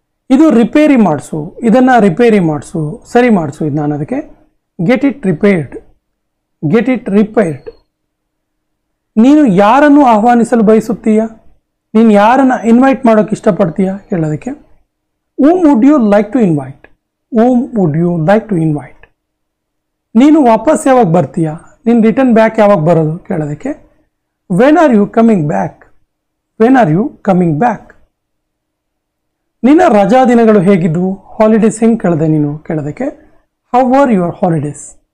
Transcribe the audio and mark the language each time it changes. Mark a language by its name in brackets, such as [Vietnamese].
[Kannada] ಇದು ರಿಪೇರಿ ಮಾಡಿಸು, ಇದನ್ನು ರಿಪೇರಿ ಮಾಡಿಸು, ಸರಿ ಮಾಡಿಸು ಇದನ್ನ ಅನ್ನೋದಕ್ಕೆ [English] Get it repaired. Get it repaired. [Kannada] ನೀನು ಯಾರನ್ನು ಆಹ್ವಾನಿಸಲು ಬಯಸುತ್ತೀಯ, ನೀನು ಯಾರನ್ನು ಇನ್ವೈಟ್ ಮಾಡೋಕ್ಕೆ ಇಷ್ಟಪಡ್ತೀಯ ಹೇಳೋದಕ್ಕೆ [English] whom would you like to invite. whom would you like to invite. [Kannada] ನೀನು ವಾಪಸ್ ಯಾವಾಗ ಬರ್ತೀಯಾ, ನೀನು ರಿಟರ್ನ್ ಬ್ಯಾಕ್ ಯಾವಾಗ ಬರೋದು ಕೇಳೋದಕ್ಕೆ [English] When are you coming back. When are you coming back. [Kannada] ನಿನ್ನ ರಜಾ ದಿನಗಳು ಹೇಗಿದ್ವು, ಹಾಲಿಡೇಸ್ ಹೆಂಗೆ ಕಳೆದೆ ನೀನು ಕೇಳೋದಕ್ಕೆ [English] How were your holidays.